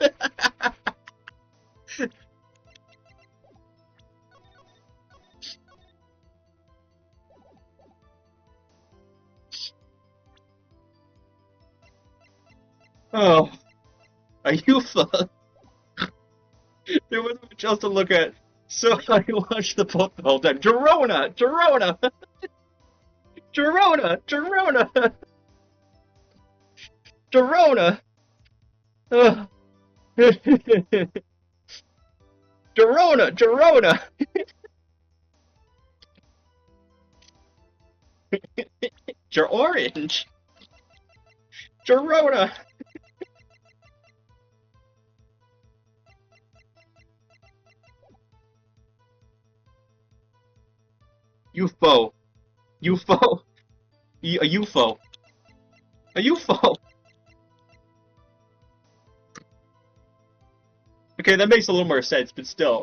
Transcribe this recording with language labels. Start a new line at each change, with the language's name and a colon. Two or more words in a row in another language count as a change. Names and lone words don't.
English: Oh, a UFA. There wasn't much else to look at, so I watched the boat the whole time. Girona! Girona! Girona! Girona! Girona! Girona! Girona! Orange! Girona! UFO. UFO. A UFO. A UFO. Okay, that makes a little more sense, but still.